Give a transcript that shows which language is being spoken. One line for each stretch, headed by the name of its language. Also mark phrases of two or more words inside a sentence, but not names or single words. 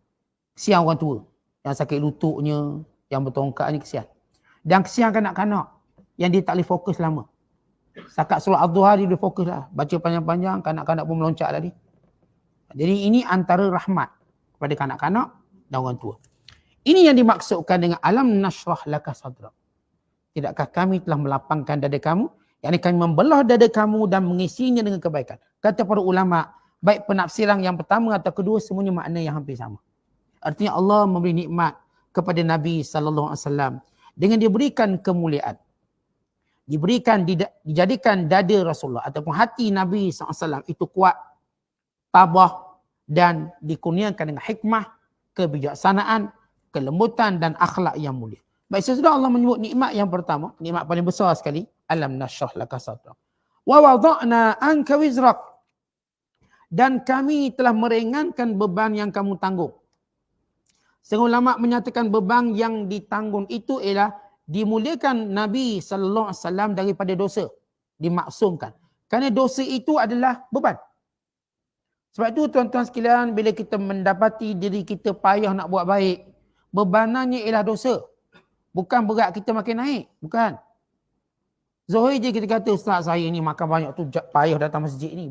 Malay: Kesian orang tua yang sakit lututnya, yang bertongkaknya, kesian. Dan kesian kanak-kanak yang dia tak boleh fokus lama. Sakat solat az-zuhar dia boleh fokus lah, baca panjang-panjang, kanak-kanak pun meloncat tadi. Jadi ini antara rahmat kepada kanak-kanak dan orang tua. Ini yang dimaksudkan dengan
Arabic: alam nashrah laka sadrak.
Malay: Tidakkah kami telah melapangkan dada kamu? Yang kami membelah dada kamu dan mengisinya dengan kebaikan. Kata para ulama, baik penafsiran yang pertama atau kedua, semuanya makna yang hampir sama. Artinya Allah memberi nikmat kepada Nabi SAW dengan diberikan kemuliaan. Dijadikan dada Rasulullah ataupun hati Nabi SAW itu kuat, tabah dan dikurniakan dengan hikmah, kebijaksanaan, kelembutan dan akhlak yang mulia. Baik, sesudah Allah menyebut nikmat yang pertama, nikmat paling besar sekali,
Arabic: alam nashrah laka sadrak. Wa wada'na anka wizrak.
Malay: Dan kami telah meringankan beban yang kamu tanggung. Setengah ulama menyatakan beban yang ditanggung itu ialah dimuliakan Nabi
Arabic: sallallahu alaihi wasallam
Malay: daripada dosa, dimaksumkan. Kerana dosa itu adalah beban. Sebab itu tuan-tuan sekalian, bila kita mendapati diri kita payah nak buat baik, bebanannya ialah dosa. Bukan berat kita makin naik. Bukan. Zohir je kita kata, Ustaz saya ni makan banyak tu payah datang masjid ni.